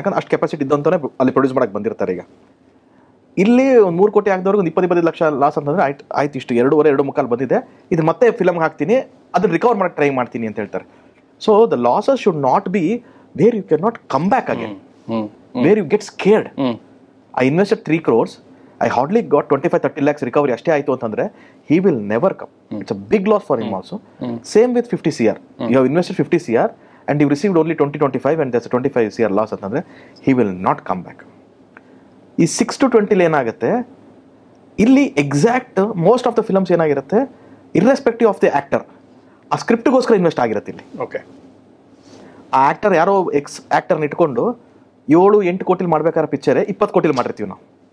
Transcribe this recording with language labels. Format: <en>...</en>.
<kn>ಯಾಕಂದ್ರೆ ಅಷ್ಟು ಕೆಪಾಸಿಟಿ ಇದ್ದಂತವೇ ಅಲ್ಲಿ ಪ್ರೊಡ್ಯೂಸ್ ಮಾಡಕ್ಕೆ ಬಂದಿರ್ತಾರೆ. ಈಗ ಇಲ್ಲಿ ಒಂದು 3 ಕೋಟಿ ಹಾಕಿದವ್ರಿಗೆ ಒಂದು 20-25 ಲಕ್ಷ ಲಾಸ್ ಅಂತಂದ್ರೆ ಆಯ್ತು ಇಷ್ಟು 2.5 ಬಂದಿದೆ, ಇದು ಮತ್ತೆ ಫಿಲಮ್ಗೆ ಹಾಕ್ತೀನಿ, ಅದನ್ನ ರಿಕವರ್ ಮಾಡಕ್ಕೆ ಟ್ರೈ ಮಾಡ್ತೀನಿ ಅಂತ ಹೇಳ್ತಾರೆ.</kn> <en>So the losses should not be where you can not come back again, where you get scared. I invested 3 crores, I hardly got 25-30 lakhs recovery</en> <kn>ಅಷ್ಟೇ ಆಯಿತು ಅಂತಂದ್ರೆ</kn> <en>he will never come. It's a big loss for him also. Same with 50 crore. You have invested 50 crore and you received only 20-25 and there's a 25 crore loss ಅಂತಂದ್ರೆ he will not come back. ಈ 6 to 20</en> <kn>ಏನಾಗುತ್ತೆ ಇಲ್ಲಿ</kn> <en>exact most of the films</en> <kn>ಏನಾಗಿರುತ್ತೆ,</kn> <en>irrespective of the actor,</en> <kn>ಆ ಸ್ಕ್ರಿಪ್ಟ್ಗೋಸ್ಕರ invest ಆಗಿರುತ್ತೆ ಇಲ್ಲಿ.</kn> <en>okay,</en> <kn>ಆ actor ಯಾರೋ ಆಕ್ಟರ್ನ ಇಟ್ಕೊಂಡು 7-8 ಕೋಟಿಲಿ ಮಾಡ್ಬೇಕಾದ್ರೆ ಪಿಕ್ಚರ್ 20 ಕೋಟಿಲಿ ಮಾಡಿರ್ತೀವಿ ನಾವು.</kn>